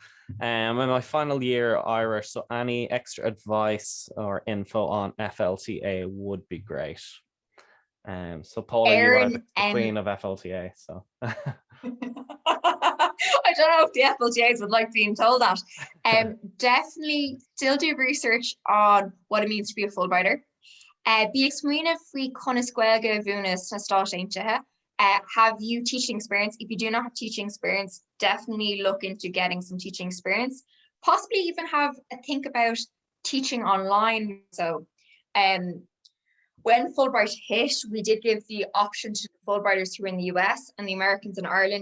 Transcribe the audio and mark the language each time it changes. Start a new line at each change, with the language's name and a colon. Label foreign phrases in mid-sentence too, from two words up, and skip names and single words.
English: In my final year Irish, so any extra advice or info on FLTA would be great. So Paula, Erin, you are the queen of FLTA, so I don't know if the FLTAs would like being told that. Definitely still do research on what it means to be a Fulbrighter. Be exmuina fri conisquelga vunas na have you teaching experience? If you do not have teaching experience, definitely look into getting some teaching experience. Possibly even have a think about teaching online. So when Fulbright hit, we did give the option to the Fulbrighters who were in the US and the Americans in Ireland.